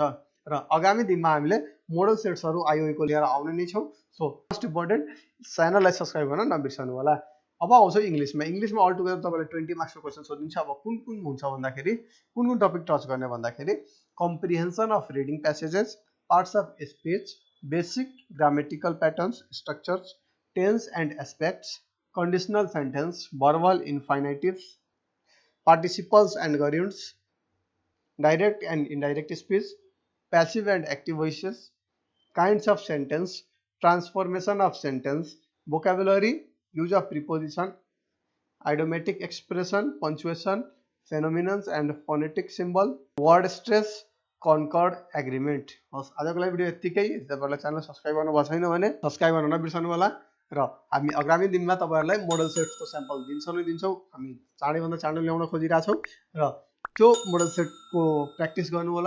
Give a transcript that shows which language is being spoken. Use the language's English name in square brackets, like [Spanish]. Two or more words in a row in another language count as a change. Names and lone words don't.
[Nepali] र आगामी दिनमा हामीले मोडल सेट्सहरू आइओई को लिएर आउने नै छौँ। [English] so most important [Nepali] च्यानललाई सब्सक्राइब गर्न नबिर्सनु होला। अब आउँछ इङ्ग्लिसमा। इङ्ग्लिसमा [English] all together [Nepali] तपाईँले 20 मार्क्सको क्वेसन सोधिन्छ। अब कुन हुन्छ भन्दाखेरि कुन टपिक टच गर्ने भन्दाखेरि [English] comprehension of reading passages, parts of speech, basic grammatical patterns, structures, tense and aspects, conditional sentence, verbal infinitives, participles and gerunds, direct and indirect speech, passive and active voices, kinds of sentence, transformation of sentence, vocabulary, use of preposition, idiomatic expression, punctuation, phenomena and phonetic symbol, word stress, Concord agreement. [Nepali] हस्, आजको लागि भिडियो यतिकै। तपाईहरुले च्यानल सब्स्क्राइब गर्नुभएको छैन भने सब्स्क्राइब गर्न नबिर्सनु होला। र हामी आगामी दिनमा तपाईहरुलाई मोडल सेट्सको स्याम्पल दिन्छौँ। हामी चाँडैभन्दा चाँडै ल्याउन खोजिरहेका छौँ र त्यो मोडल सेटको प्र्याक्टिस गर्नु होला।